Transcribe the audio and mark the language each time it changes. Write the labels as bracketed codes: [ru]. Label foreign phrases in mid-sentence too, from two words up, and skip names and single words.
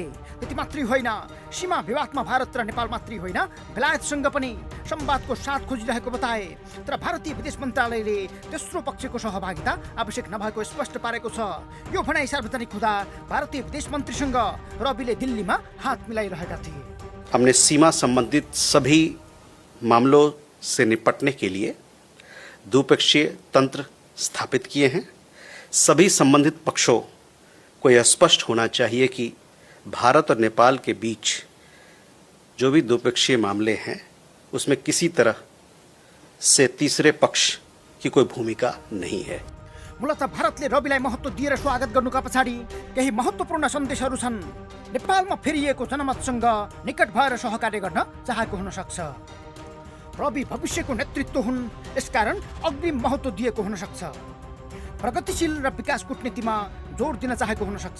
[ne] त्यति मात्रै होइन, सीमा विवादमा भारत र नेपाल मात्रै होइन बेलायतसँग पनि संवादको साथ खोजिरहेको बताए। तर भारतीय विदेश मन्त्रालयले तेस्रो पक्षको सहभागिता आवश्यक नभएको स्पष्ट पारेको छ। यो भनाइ सार्वजनिक हुँदा भारतीय विदेश मन्त्रीसँग रविले दिल्लीमा हात मिलाइरहेका थिए। [hi] हमने सीमा संबंधित सभी मामलों से निपटने के लिए द्विपक्षीय तंत्र स्थापित किए हैं। सभी संबंधित पक्षों को यह स्पष्ट होना चाहिए कि भारत और नेपाल के बीच जो भी द्विपक्षीय मामले हैं उसमें किसी तरह से तीसरे पक्ष की कोई भूमिका नहीं है। [ne] मूलतः भारतले रविलाई महत्त्व दिएर स्वागत गर्नुका पछाडि केही महत्त्वपूर्ण सन्देशहरू छन्। नेपालमा फेरिएको जनमतसँग निकट भएर सहकार्य गर्न चाहेको हुन सक्छ। रवि भविष्यको नेतृत्व हुन्, यसकारण अग्रिम महत्त्व दिएको हुन सक्छ। प्रगतिशील र विकास कूटनीतिमा जोड दिन चाहेको हुन सक्छ।